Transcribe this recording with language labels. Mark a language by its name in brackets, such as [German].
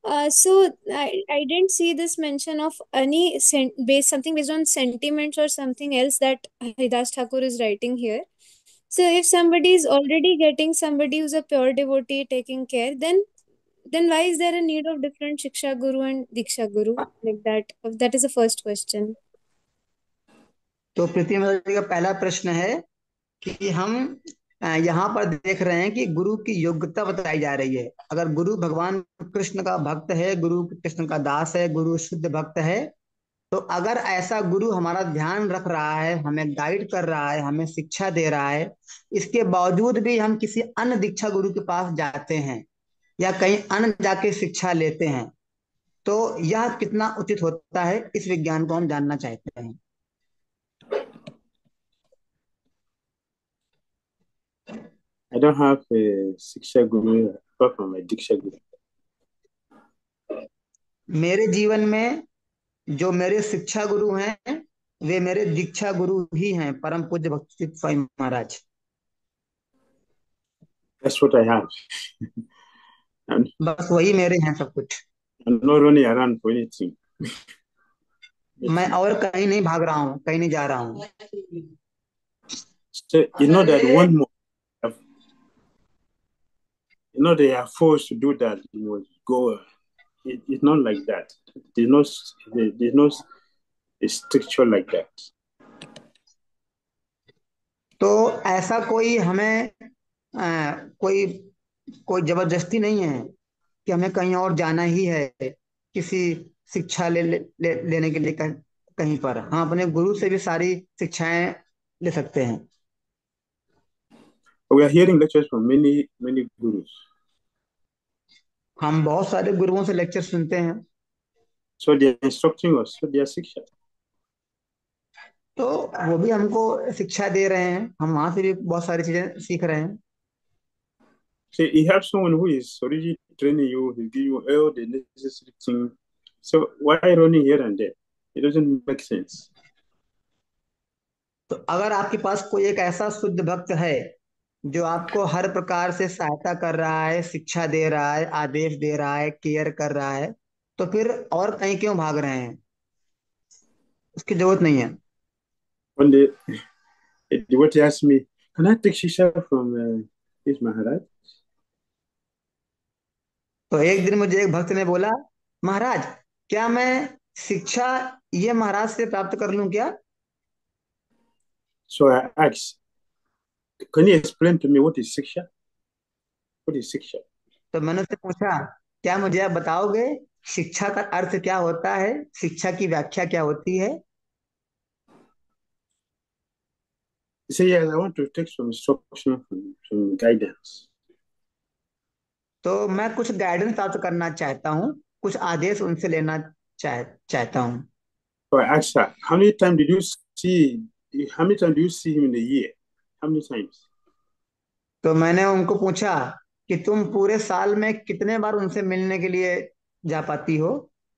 [English] So I didn't see this mention of any something based on sentiments or something else that Haridas Thakur is writing here. So if somebody is already getting somebody who's a pure devotee taking care, then why is there a need of different Shiksha Guru and Diksha Guru like that? That is the first question. [Hindi] तो प्रीति माता जी का पहला प्रश्न है कि हम यहाँ पर देख रहे हैं कि गुरु की योग्यता बताई जा रही है। अगर गुरु भगवान कृष्ण का भक्त है, गुरु कृष्ण का दास है, गुरु शुद्ध भक्त है, तो अगर ऐसा गुरु हमारा ध्यान रख रहा है, हमें गाइड कर रहा है, हमें शिक्षा दे रहा है, इसके बावजूद भी हम किसी अन्य दीक्षा गुरु के पास जाते हैं या कहीं अन्य जाके शिक्षा लेते हैं, तो यह कितना उचित होता है, इस विज्ञान को हम जानना चाहते हैं। [English] I don't have a Siksha Guru apart from my Diksha Guru. [Hindi] मेरे जीवन में जो मेरे शिक्षा गुरु हैं वे मेरे दीक्षा गुरु ही हैं, परम पूज्य भक्ति Swami Maharaj. [English] That's what I have. [Hindi] बस वही मेरे हैं सब कुछ। [English] I'm not running around for anything. [Hindi] मैं और कहीं नहीं भाग रहा हूँ, कहीं नहीं जा रहा हूँ। [English] So you know that one more, you know they are forced to do that. You must go. It's not like that. There's no structure like that. [Hindi] तो ऐसा कोई हमें कोई जबरदस्ती नहीं है कि हमें कहीं और जाना ही है किसी शिक्षा लेने के लिए कहीं पर। हाँ, अपने गुरु से भी सारी शिक्षाएं ले सकते हैं। [English] We are hearing lectures from many gurus. [Hindi] हम बहुत सारे गुरुओं से लेक्चर सुनते हैं। [English] So they are instructing us. So they are shiksha. [Hindi] तो वो भी हमको शिक्षा दे रहे हैं, हम वहां से भी बहुत सारी चीजें सीख रहे हैं। [English] So you have someone who is already training you, he give you all the necessary things. So why running here and there? It doesn't make sense. [Hindi] तो अगर आपके पास कोई एक ऐसा शुद्ध भक्त है जो आपको हर प्रकार से सहायता कर रहा है, शिक्षा दे रहा है, आदेश दे रहा है, केयर कर रहा है, तो फिर और कहीं क्यों भाग रहे हैं? उसकी जरूरत नहीं है। [English] One day, a devotee asked me, "Can I take shisha from his Maharaj?" [Hindi] तो एक दिन मुझे एक भक्त ने बोला, महाराज क्या मैं शिक्षा ये महाराज से प्राप्त कर लूं क्या? [English] So I asked, "Can you explain to me what is shiksha? What is shiksha?" [Hindi] तो मैंने उससे पूछा, क्या मुझे आप बताओगे शिक्षा का अर्थ क्या होता है, शिक्षा की व्याख्या क्या होती है? [English] He said, "Yes, I want to take some instruction from guidance." [Hindi] तो मैं कुछ गाइडेंस प्राप्त करना चाहता हूँ, कुछ आदेश उनसे लेना चाहता हूँ। [English] So I asked her, how many times do you see him in a year? How many times? [Hindi] तो मैंने उनको पूछा कि तुम पूरे साल में कितने बार उनसे मिलने के लिए जा पाती हो?